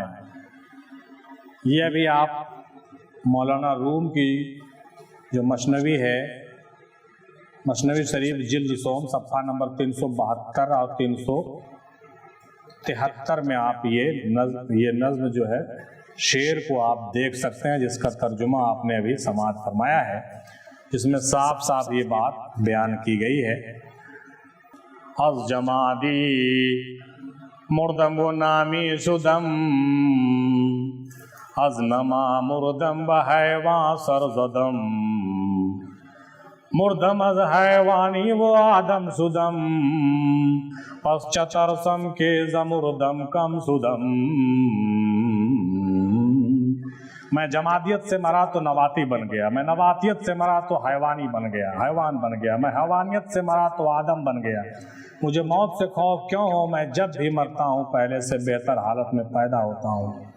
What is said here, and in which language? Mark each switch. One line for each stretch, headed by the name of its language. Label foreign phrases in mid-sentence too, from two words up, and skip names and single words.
Urdu: یہ بھی آپ مولانا روم کی جو مثنوی ہے، مثنوی شریف جلد سوم صفحہ نمبر 372 اور 373 میں آپ یہ نظم جو ہے شعر کو آپ دیکھ سکتے ہیں، جس کا ترجمہ آپ نے ابھی سماعت فرمایا ہے، جس میں صاف صاف یہ بات بیان کی گئی ہے۔
Persian: از جمادی مردم و نامی شدم، از نما مردم و حیوان سر زدم، مردم از حیوانی و آدم شدم، پس چترسم کے زمردم کم شدم۔
Urdu: میں جمادیت سے مرا تو نباتی بن گیا، میں نباتیت سے مرا تو حیوانی بن گیا، حیوان بن گیا، میں حیوانیت سے مرا تو آدم بن گیا۔ مجھے موت سے خوف کیوں ہو؟ میں جب بھی مرتا ہوں پہلے سے بہتر حالت میں پیدا ہوتا ہوں۔